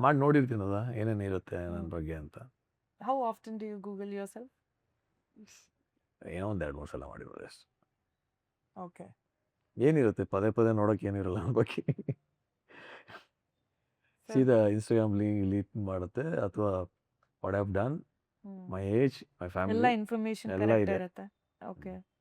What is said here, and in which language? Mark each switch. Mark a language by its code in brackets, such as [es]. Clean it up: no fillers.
[kn] ಮಾಡಿ ನೋಡಿರ್ತೀನಲ್ಲ ಏನೇನು ಇರುತ್ತೆ ನನ್ನ ಬಗ್ಗೆ ಅಂತ. [en] How often do you Google yourself? [kn] ಏನೋ ಒಂದು 2-3 ಸಲ ಮಾಡಿರೋದು ಅಷ್ಟು. [en] Okay. [kn] ಏನಿರುತ್ತೆ ಪದೇ ಪದೇ ನೋಡೋಕೆ ಏನಿರಲ್ಲ ನನ್ನ ಬಗ್ಗೆ. [en] So, [kn] ಸೀದಾ ಇನ್ಸ್ಟಾಗ್ರಾಮ್ ಲೀಡ್ ಮಾಡುತ್ತೆ, ಅಥವಾ [en] what have done, my age, my [kn] ಎಲ್ಲ [en] family information [kn] ಎಲ್ಲ [en] correct [kn] ಇದೆ. ಇರುತ್ತೆ. ಓಕೆ.